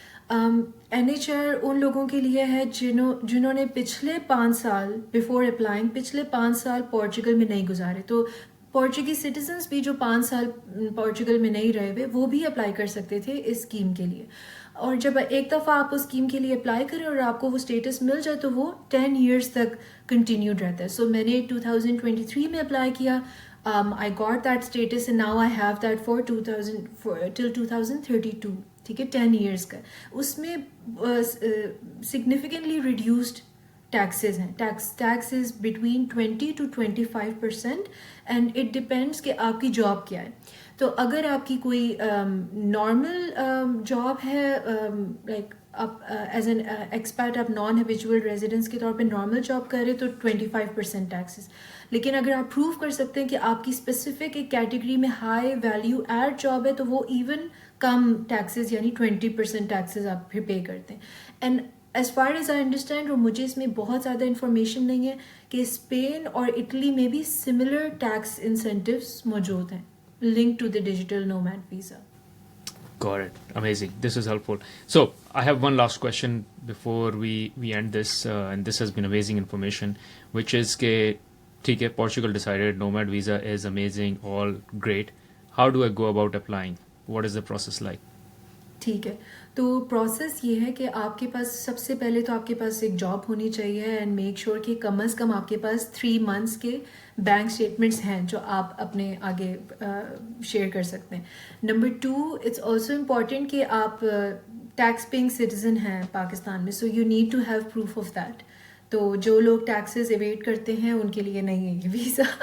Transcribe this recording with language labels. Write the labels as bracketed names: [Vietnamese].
[Urdu] NHR ان لوگوں کے لیے ہے جنہوں نے پچھلے 5 سال بفور اپلائنگ پچھلے 5 سال پورچوگل میں نہیں گزارے. تو پورچوگیز سٹیزنس بھی جو 5 سال پورچوگل میں نہیں رہے ہوئے وہ بھی اپلائی کر سکتے تھے اس اسکیم کے لیے. اور جب ایک دفعہ آپ اس اسکیم کے لیے اپلائی کریں اور آپ کو وہ اسٹیٹس مل جائے تو وہ 10 ایئرس تک کنٹینیوڈ رہتا ہے. سو میں نے 2023 میں اپلائی کیا. [English] I got that status and now I have that for till 2032. [Urdu] ٹھیک ہے, 10 ایئرس کا. اس میں سگنیفیکنٹلی ریڈیوسڈ ٹیکسز ہیں. [English] tax is between 20 to 25% and it depends [Urdu] کہ آپ کی جاب کیا ہے. تو اگر آپ کی کوئی نارمل جاب ہے, لائک آپ ایز این ایکسپیٹ آپ نان ہیبیچول ریزیڈنس کے طور پہ نارمل جاب کر رہے تو 25% ٹیکسز. لیکن اگر آپ پروو کر سکتے ہیں کہ آپ کی اسپیسیفک ایک کیٹیگری میں ہائی ویلیو ایڈ جاب ہے تو وہ ایون کم ٹیکسز یعنی 20% ٹیکسز آپ پھر پے کرتے ہیں. [English] and as far as I understand, [Urdu] اور مجھے اس میں بہت زیادہ انفارمیشن نہیں ہے, کہ اسپین اور اٹلی میں بھی سملر ٹیکس انسینٹیوز موجود ہیں link to the digital nomad visa. [English] Got it. Amazing. This is helpful. So I have one last question before we end this, and this has been amazing information, which is [Urdu] ke theek hai, [English] Portugal decided nomad visa is amazing, all great. How do I go about applying? What is the process like? [Urdu] ٹھیک ہے, تو process یہ ہے کہ آپ کے پاس سب سے پہلے تو آپ کے پاس ایک جاب ہونی چاہیے, اینڈ میک شیور کہ کم از کم آپ کے پاس 3 months کے بینک اسٹیٹمنٹس ہیں جو آپ اپنے آگے شیئر کر سکتے ہیں. نمبر 2, اٹس آلسو امپورٹنٹ کہ آپ ٹیکس پیئنگ سٹیزن ہیں پاکستان میں, [English] So you need to have proof of that. [Urdu] تو جو لوگ ٹیکسز ایویڈ کرتے ہیں ان کے لیے نہیں ہے یہ ویزا.